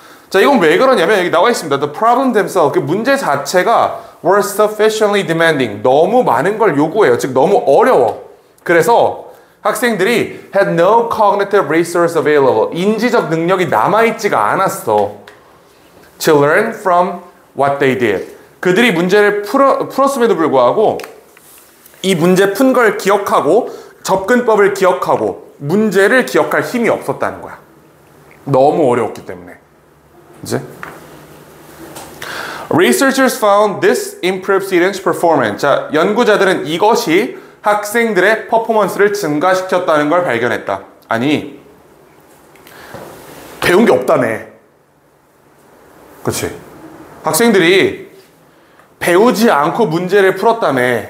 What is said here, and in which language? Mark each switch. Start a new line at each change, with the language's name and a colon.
Korean: 자, 이건 왜 그러냐면 여기 나와 있습니다.
English: The problem themselves,
Korean: 그 문제 자체가
English: were sufficiently demanding,
Korean: 너무 많은 걸 요구해요. 즉 너무 어려워. 그래서 학생들이
English: had no cognitive resource available,
Korean: 인지적 능력이 남아있지가 않았어.
English: To learn from what they did.
Korean: 그들이 문제를 풀었음에도 불구하고 이 문제 푼 걸 기억하고 접근법을 기억하고 문제를 기억할 힘이 없었다는 거야. 너무 어려웠기 때문에.
English: 이제 Researchers found this improved students' performance.
Korean: 자, 연구자들은 이것이 학생들의 퍼포먼스를 증가시켰다는 걸 발견했다. 아니, 배운 게 없다며. 그렇지? 학생들이 배우지 않고 문제를 풀었다며.